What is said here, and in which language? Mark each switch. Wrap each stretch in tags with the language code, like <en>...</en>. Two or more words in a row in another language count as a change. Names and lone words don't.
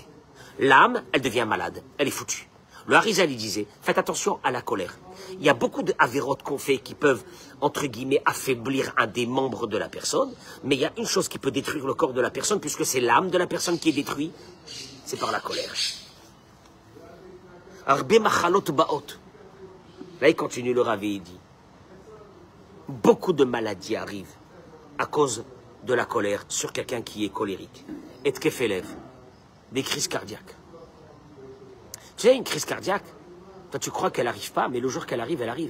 <fr>L'âme, elle devient malade, elle est foutue. Le Harizal, il disait, faites attention à la colère. Il y a beaucoup d'avérotes qu'on fait qui peuvent, entre guillemets, affaiblir un des membres de la personne, mais il y a une chose qui peut détruire le corps de la personne, puisque c'est l'âme de la personne qui est détruite, c'est par la colère.</fr> <he>הרבה מחלות באות.</he> <fr>Là, il continue, le Ravi, il dit, beaucoup de maladies arrivent à cause de la colère sur quelqu'un qui est colérique. Et tkefelev, des crises cardiaques. Tu sais, une crise cardiaque, toi tu crois qu'elle n'arrive pas, mais le jour qu'elle arrive, elle arrive.</fr>